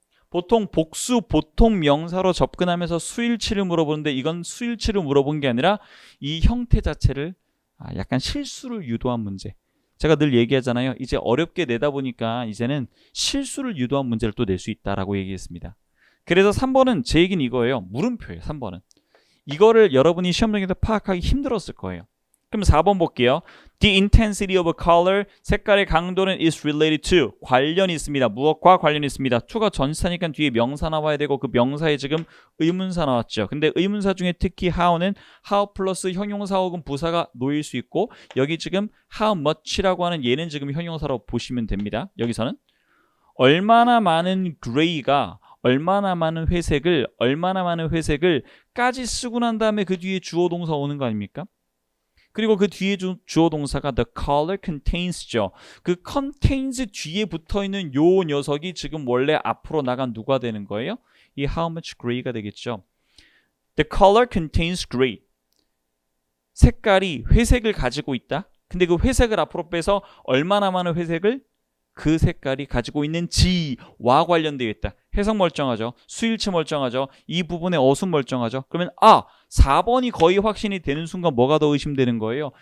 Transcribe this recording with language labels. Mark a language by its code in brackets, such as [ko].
[ko] 보통 복수 보통 명사로 접근하면서 수일치를 물어보는데 이건 수일치를 물어본 게 아니라 이 형태 자체를 약간 실수를 유도한 문제. 제가 늘 얘기하잖아요. 이제 어렵게 내다 보니까 이제는 실수를 유도한 문제를 또 낼 수 있다라고 얘기했습니다. 그래서 3번은 제 얘기는 이거예요. 물음표예요. 3번은. 이거를 여러분이 시험장에서 파악하기 힘들었을 거예요. 그럼 4번 볼게요. [en] The intensity of a color, 색깔의 강도는 is related to, 관련이 있습니다. [ko] 무엇과 관련이 있습니다. to가 전치사니까 뒤에 명사 나와야 되고 그 명사에 지금 의문사 나왔죠. 근데 의문사 중에 특히 how는 how 플러스 형용사 혹은 부사가 놓일 수 있고 여기 지금 how much 라고 하는 얘는 지금 형용사로 보시면 됩니다. 여기서는 얼마나 많은 gray가 얼마나 많은 회색을까지 쓰고 난 다음에 그 뒤에 주어 동사 오는 거 아닙니까? 그리고 그 뒤에 주어 동사가 the color contains 죠. 그 contains 뒤에 붙어있는 요 녀석이 지금 원래 앞으로 나간 누가 되는 거예요? 이 how much gray 가 되겠죠. [en] The color contains gray. [ko] 색깔이 회색을 가지고 있다. 근데 그 회색을 앞으로 빼서 얼마나 많은 회색을 그 색깔이 가지고 있는지와 관련되어 있다. 해석 멀쩡하죠. 수일치 멀쩡하죠. 이 부분의 어순 멀쩡하죠. 그러면 4번이 거의 확신이 되는 순간 뭐가 더 의심되는 거예요?